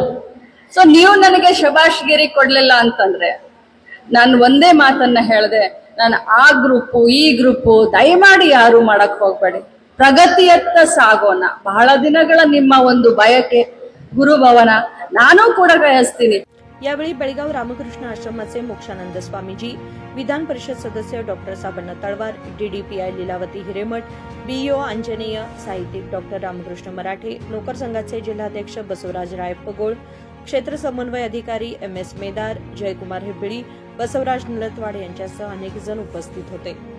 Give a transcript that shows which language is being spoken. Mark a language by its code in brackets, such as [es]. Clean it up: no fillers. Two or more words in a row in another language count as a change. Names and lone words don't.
[kn] ಸೊ ನೀವು ನನಗೆ ಶಬಾಷ್ಗಿರಿ ಕೊಡ್ಲಿಲ್ಲ ಅಂತಂದ್ರೆ ನಾನು ಒಂದೇ ಮಾತನ್ನ ಹೇಳಿದೆ, ನಾನು ಆ ಗ್ರೂಪು ಈ ಗ್ರೂಪು ದಯಮಾಡಿ ಯಾರು ಮಾಡಕ್ ಹೋಗ್ಬೇಡಿ, ಪ್ರಗತಿಯತ್ತ ಸಾಗೋಣ। ಬಹಳ ದಿನಗಳ ನಿಮ್ಮ ಒಂದು ಬಯಕೆ ಗುರುಭವನ, ನಾನು ಕೂಡ ಬಯಸ್ತೀನಿ। [mr] यावेळी बेळगाव रामकृष्ण आश्रमाचे मोक्षानंद स्वामीजी, विधान परिषद सदस्य डॉक्टर साबण्ण तळवार, डीडीपीआय लीलावती हिरेमठ, बीईओ अंजनेय, साहित्यिक डॉक्टर रामकृष्ण मराठे, नोकर संघाचे जिल्हाध्यक्ष बसवराज रायपगोळ, क्षेत्र समन्वय अधिकारी MS मेदार, जयकुमार हेब्बळी, बसवराज नलतवाड यांच्यासह अनेक जण उपस्थित होते।